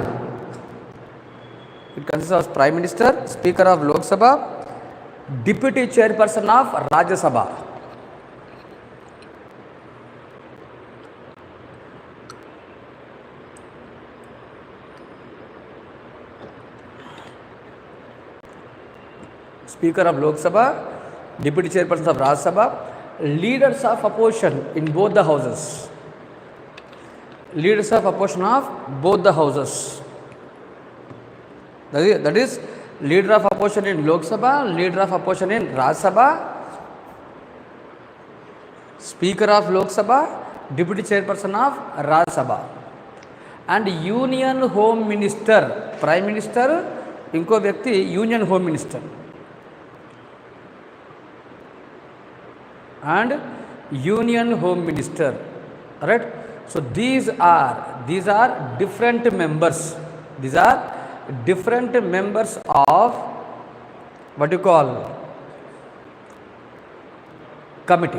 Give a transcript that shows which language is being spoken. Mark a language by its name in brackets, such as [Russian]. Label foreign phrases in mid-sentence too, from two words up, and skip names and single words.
[English] It consists of Prime Minister, Speaker of Lok Sabha, Deputy Chairperson of Rajya Sabha. Speaker of Lok Sabha, Deputy Chairperson of Rajya Sabha, leaders of opposition in both the houses. That is leader of opposition in Lok Sabha, leader of opposition in Rajya Sabha, Speaker of Lok Sabha, Deputy Chairperson of Rajya Sabha, and Union Home Minister. Prime Minister, [Hindi] inko vyakti [English] Union Home Minister, and Union Home Minister. Right? So these are different members. These are different members of what you call committee.